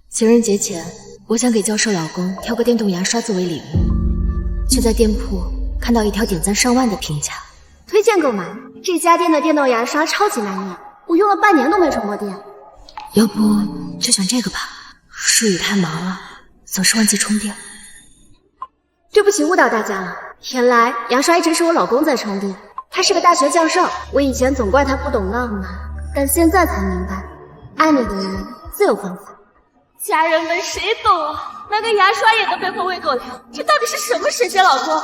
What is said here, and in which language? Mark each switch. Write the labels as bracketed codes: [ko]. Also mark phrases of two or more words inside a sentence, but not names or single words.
[zh] 情人節前，我想給教授老公挑個電動牙刷作為禮物，卻在店鋪看到一條點讚上萬的評價，推薦購買。這家店的電動牙刷超級耐用，我用了半年都沒充過電。要不就選這個吧，舒雨太忙了，總是忘記充電。對不起誤導大家了，原來牙刷一直是我老公在充電。他是個大学教授，我以前總怪他不懂浪漫，但現在才明白，愛你的人自有方法。家人們誰懂啊？拿个牙刷也能背后喂狗粮，這到底是什麼神仙老公？